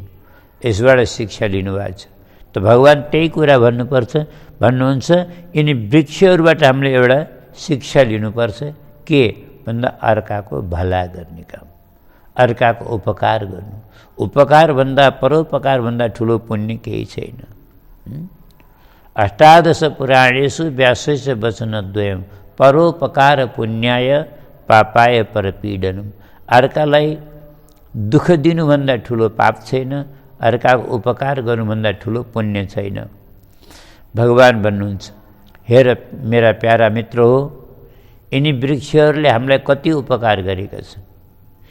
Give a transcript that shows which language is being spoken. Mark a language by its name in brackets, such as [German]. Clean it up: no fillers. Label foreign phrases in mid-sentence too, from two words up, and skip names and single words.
[Nepali] यसबाट शिक्षा लिनुभएको छ। त भगवान त्यही कुरा भन्नुहुन्छ, यिनी वृक्षहरूबाट हामीले एउटा शिक्षा लिनुपर्छ। के भन्दा अर्काको भला गर्ने काम, अर्काको उपकार गर्नु। उपकारभन्दा परोपकारभन्दा ठुलो पुण्य केही छैन। [Sanskrit] अष्टादश पुराणेषु व्यासस्य वचनद्वयम् परोपकार पुण्याय पापाय परपीडनम्। [Nepali] अर्कालाई दुःख दिनुभन्दा ठुलो पाप छैन, अर्काको उपकार गर्नुभन्दा ठुलो पुण्य छैन। भगवान भन्नुहुन्छ, हेर मेरा प्यारा मित्र हो, यिनी वृक्षहरूले हामीलाई कति उपकार गरेका छन्।